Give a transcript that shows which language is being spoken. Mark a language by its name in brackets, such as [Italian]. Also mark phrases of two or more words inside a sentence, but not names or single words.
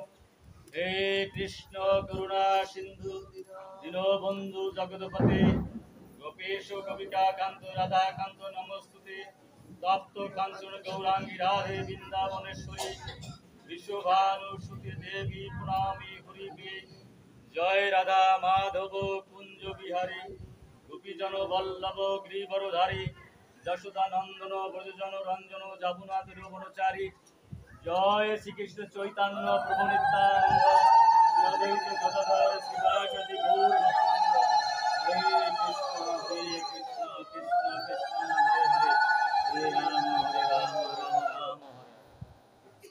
[Sanskrit] हे कृष्ण करुणा सिंधु दीनबंधु जगतपते गोपेश कविता कांत राधा कांत नमस्तुते तप्त कांचन गौरांगी राधे वृंदावनेश्वरी विश्वभानुसुते देवी प्रणामी हरिवे [Hindi] जय राधा माधव कुंज बिहारी गोपीजन वल्लभ गिरिवरधारी यशोदानंदन ब्रजजन रंजन यमुना तीरवनचारी [Sanskrit] জয় শ্রীকৃষ্ণ চৈতন্য প্রভু নিত্যানন্দ শ্রী অদ্বৈত গদাধর শ্রীবাসাদি গৌর ভক্তবৃন্দ। হরে কৃষ্ণ কৃষ্ণ কৃষ্ণ হরে হরে হরে রাম রাম রাম হরে।